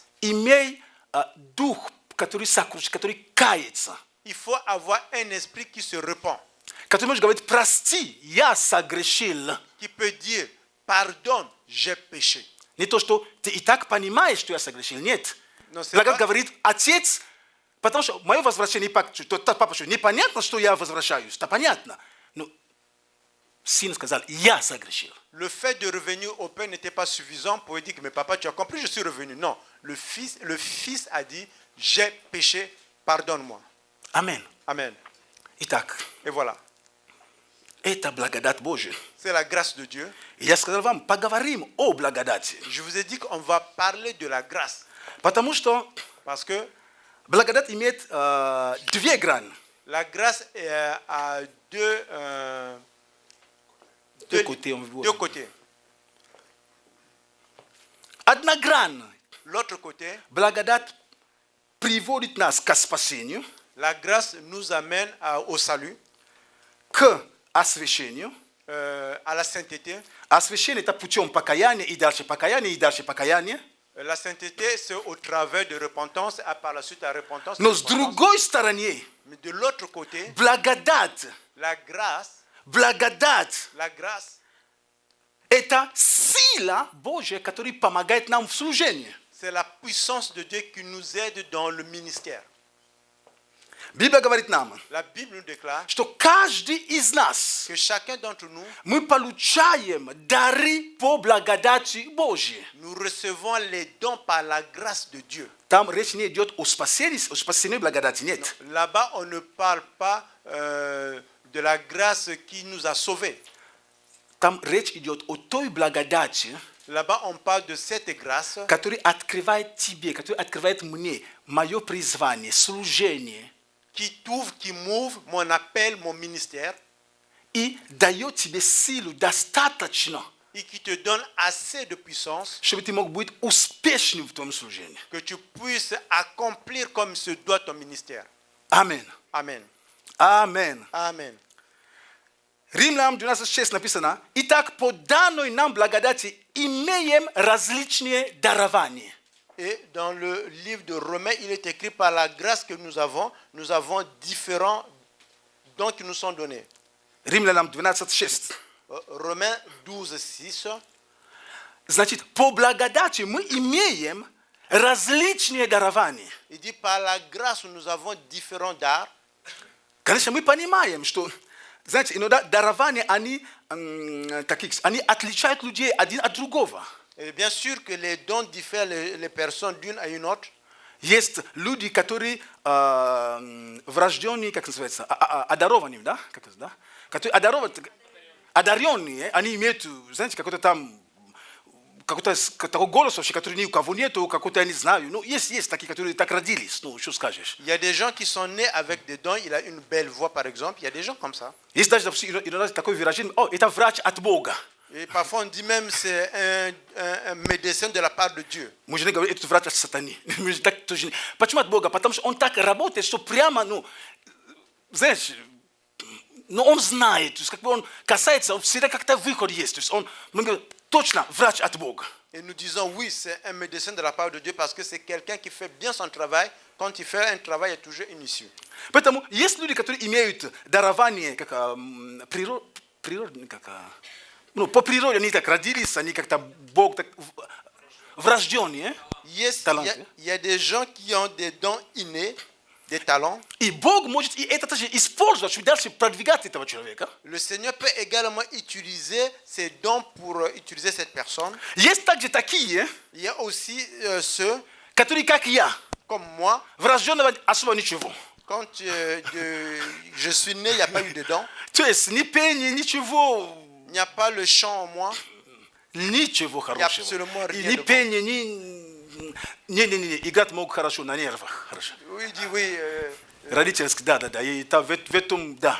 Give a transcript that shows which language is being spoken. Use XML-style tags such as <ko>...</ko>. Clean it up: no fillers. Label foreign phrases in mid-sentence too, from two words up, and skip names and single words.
<ru>Имей дух, который сокрушит, который кается.</ru> <fr>Il faut avoir un esprit qui se repent,</fr> <ru>Который может говорить, прости, я согрешил.</ru> <fr>qui peut dire, pardonne, j'ai péché.</fr> <ru>Не то, что ты и так понимаешь, что я согрешил. Нет.</ru> <fr>Но c'est</fr> <ru>Благодать</ru> <fr>pas-</fr> <ru>говорит, отец, потому что мое возвращение, папа, что непонятно, что я возвращаюсь. Это понятно. Но сын сказал, я согрешил.</ru> <fr>Le fait de revenir au Père n'était pas suffisant pour lui dire que mais papa, tu as compris, je suis revenu. Non, le fils a dit, j'ai péché, pardonne-moi.</fr> <ru>Аминь.</ru> <fr>Amen.</fr> <ru>Итак,</ru> <fr>Et voilà,</fr> <ru>это благодать Божия.</ru> <fr>c'est la grâce de Dieu.</fr> <ru>И я сказал вам, поговорим о благодати.</ru> <fr>Je vous ai dit qu'on va parler de la grâce</fr> <ru>Потому что</ru> <fr>parce que</fr> <ru>благодать имеет две грани.</ru> <fr>la grâce a deux côtés, on veut dire. deux côtés.</fr> <ru>Одна грань.</ru> <fr>L'autre côté,</fr> <ru>Благодать приводит нас к спасению,</ru> <fr>la grâce nous amène au salut,</fr> <ru>к освящению.</ru> <fr>à la sainteté.</fr> <ru>Освящение – это путем покаяния и дальше покаяние, и дальше покаяние.</ru> <fr>La sainteté, c'est au travers de repentance et par la suite la repentance.</fr> <ru>Но с другой стороны,</ru> <fr>Mais de l'autre côté,</fr> <ru>благодать,</ru> <fr>la grâce,</fr> <ru>это сила Божья, которая помогает нам в служении.</ru> <fr>C'est la puissance de Dieu qui nous aide dans le ministère.</fr> <ru>Biblia говорит нам,</ru> <fr>La Bible nous déclare</fr> <ru>что каждый из нас,</ru> <fr>que chacun d'entre nous,</fr> <ru>мы получаем дары по благодати Божьей.</ru> <fr>nous recevons les dons par la grâce de Dieu.</fr> <ru>Там речь не идет о спасении благодати, нет.</ru> <fr>Là-bas, on ne parle pas de la grâce qui nous a sauvés.</fr> <ru>Там речь идет о той благодати,</ru> <fr>Là-bas, on parle de cette grâce</fr> <ru>которая открывает тебе, которая открывает мне мое призвание, служение</ru> <fr>qui m'ouvre mon appel, mon ministère,</fr> <ru>и дает тебе силу достаточно,</ru> <fr>et qui te donne assez de puissance</fr> <ru>чтобы ты мог быть успешным в твоем служении.</ru> <fr>que tu puisses accomplir comme se doit ton ministère.</fr> <ru>Аминь.</ru> <fr>Amen.</fr> <ru>Аминь.</ru> <fr>Amen.</fr> <ru>Римлянам 12:6 написано: «Итак, по данной нам благодати имеем различные дарования».</ru> <fr>Et dans le livre de Romains, il est écrit par la grâce que nous avons différents dons qui nous sont donnés.</fr> <ru>Римлянам 12:6.</ru> <fr>Romains 12:6.</fr> <ru>Значит, по благодати мы имеем различные дарования.</ru> <fr>Il dit par la grâce nous avons différents dons.</fr> <ru>Конечно, мы понимаем, что, знаете, иногда дарования, они отличают людей один от другого.</ru> <fr>Et bien sûr que les dons diffèrent les personnes d'une à une autre.</fr> <ru>Есть люди, которые врожденные, как называется, одарованные, да? Как это, да? Которые одаренные, они имеют, знаете, какой-то там, какой-то такой голос вообще, который ни у кого нету, какой-то, я не знаю. Ну, есть такие, которые так родились, ну, что скажешь.</ru> <fr>Il y a des gens qui sont nés avec des dons, il a une belle voix par exemple, il y a des gens comme ça.</fr> <ru>Есть даже, допустим, иногда такое выражение: «О, это врач от Бога».</ru> <fr>Et parfois on dit même c'est un médecin de la part de Dieu.</fr> <ru>Мы же не говорим, это врач от сатаны. Мы же так тоже не... Почему от Бога? Потому что он так работает, что прямо, ну, знаешь, ну, он знает, то есть как бы он касается, он всегда как-то выход есть. То есть мы говорим, точно врач от Бога.</ru> <fr>Et nous disons oui, c'est un médecin de la part de Dieu parce que c'est quelqu'un qui fait bien son travail. Quand il fait un travail, il y a toujours une issue.</fr> <ru>Поэтому есть люди, которые имеют дарование, как природные, как... Ну, по природе они так родились, они как-то Бог так врожденные, таланты.</ru> <fr>Il y a des gens qui ont des dons innés, des talents.</fr> <ru>И Бог может и это тоже использовать, чтобы дальше продвигать этого человека.</ru> <fr>Le Seigneur peut également utiliser ces dons pour utiliser cette personne.</fr> <ru>Есть также такие,</ru> <fr>Il y a aussi ceux,</fr> <ru>которые, как я,</ru> <fr>comme moi,</fr> <ru>врожденного особо ничего.</ru> <fr>quand je suis né, il n'y a pas eu de dons.</fr> <ru>То есть ни пение, ничего.</ru> <fr>Il n'y a pas le chant en moi.</fr> <ru>Ничего хорошего.</ru> <fr>absolument rien</fr> <ru>Ни</ru> <fr>de bon.</fr> <ru>пение, не, играть могут хорошо на нервах. Хорошо.</ru> <fr>Oui, il dit oui.</fr> <ru>Родительский, да. И там в этом, да.</ru>